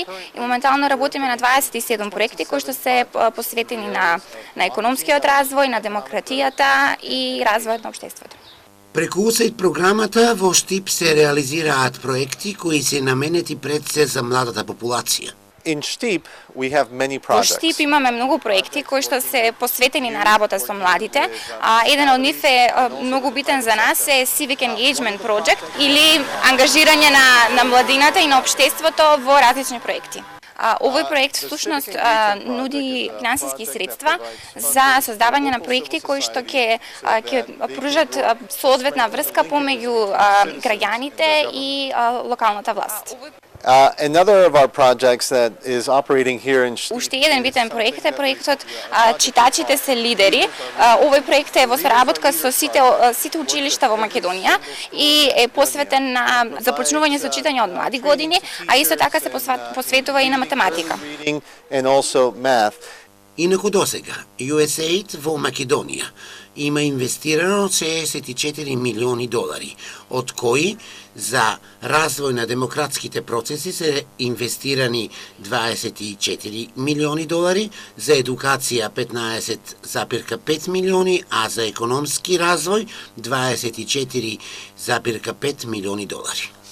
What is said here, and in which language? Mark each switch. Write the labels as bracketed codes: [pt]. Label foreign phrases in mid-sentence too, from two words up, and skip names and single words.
[mk] И моментално работиме на 27 проекти кои што се посветени на економскиот развој, на демократијата и развојот на општеството. Преку USAID програмата во Штип се реализираат проекти кои се наменети пред се за младата популација. [en] In Štip, we have many [mk] Во [en] projects. [mk] Штип имаме многу проекти кои што се посветени на работа со младите, а еден од нив е многу битен за нас е [en] Civic Engagement Project [mk] или ангажирање на младината и на општеството во различни проекти. Овој проект всушност нуди финансиски средства за создавање на проекти кои што ќе пружат соодветна врска помеѓу граѓаните и локалната власт. [en] Another of our projects that is operating here in Štip. [mk] Уште еден битен проект е проектот Читачите се лидери. Овој проект е во соработка со сите училишта во Македонија и е посветен на започнување со читање од млади години, а исто така се посветува и на математика. [en] And also math. [mk] Инаку досега, USAID во Македонија има инвестирано 64 милиони долари, од кои за развој на демократските процеси се инвестирани 24 милиони долари, за едукација 15,5 милиони, а за економски развој 24,5 милиони долари.